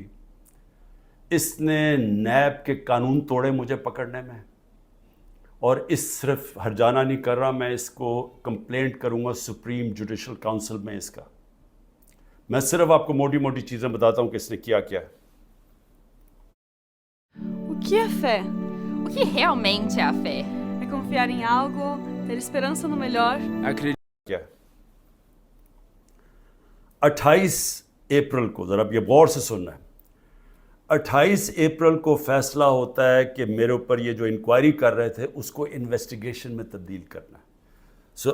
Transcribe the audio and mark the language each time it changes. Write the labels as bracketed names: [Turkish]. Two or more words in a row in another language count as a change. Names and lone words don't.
[Urdu] اس نے نیب کے قانون توڑے مجھے پکڑنے میں، اور اس صرف ہرجانہ نہیں کر رہا، میں اس کو کمپلینٹ کروں گا سپریم جوڈیشل کاؤنسل میں اس کا۔ میں صرف آپ کو موٹی موٹی چیزیں بتاتا ہوں کہ اس نے کیا کیا ہے۔ [Portuguese] O que é fé? O que realmente é a fé? É confiar em algo, ter esperança no melhor? [Urdu] کیا ہے 28 اپریل کو، ذرا اب یہ غور سے سننا ہے، 28 اپریل کو فیصلہ ہوتا ہے کہ میرے اوپر یہ جو انکوائری کر رہے تھے اس کو انویسٹیگیشن میں تبدیل کرنا ہے۔